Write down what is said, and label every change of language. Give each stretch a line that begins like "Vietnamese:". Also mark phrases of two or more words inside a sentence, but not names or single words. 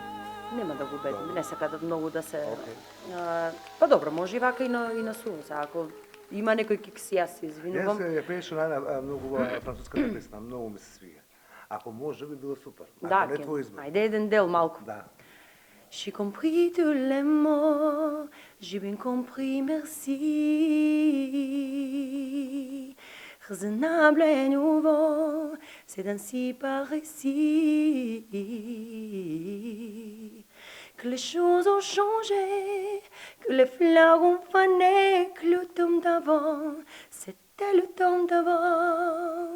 Macedonian: Нема да го убедим, не сакат многу да се. Па добро, може и вака и на суво, ако има некој кикс, јас се извинувам. Јас ја пееше на многу француската песна, многу ми се свига. Ако може би било супер. Да, не твој избор. Ајде еден дел малку. Да.
French: J'ai compris tous les mots, j'ai bien compris, merci. Raisonnable et nouveau, c'est ainsi par ici que les choses ont changé, que les fleurs ont fané, que le temps d'avant, c'était le temps d'avant.